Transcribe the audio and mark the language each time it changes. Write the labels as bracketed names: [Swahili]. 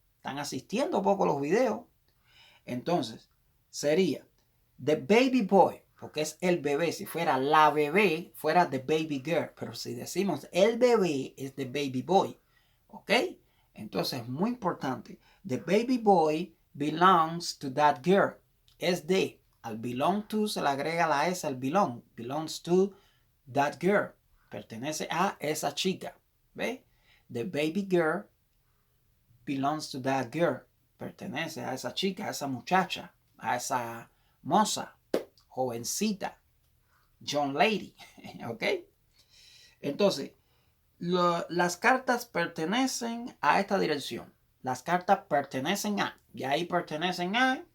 [Spanish] Están asistiendo poco los videos. Entonces, sería [English] the baby boy, [Spanish] porque es el bebé. Si fuera la bebé, fuera [English] the baby girl. [Spanish] Pero si decimos el bebé, es [English] the baby boy. [Spanish] ¿Ok? Entonces, muy importante. [English] The baby boy belongs to that girl. [Spanish] Es de. Al belong to se le agrega la S al belong. [English] Belongs to that girl. [Spanish] Pertenece a esa chica. ¿Ve? [English] The baby girl belongs to that girl. [Spanish] Pertenece a esa chica, a esa muchacha, a esa moza, jovencita, [English] young lady. [Spanish] ¿Ok? Entonces, las cartas pertenecen a esta dirección. Las cartas pertenecen a. Y ahí pertenecen a.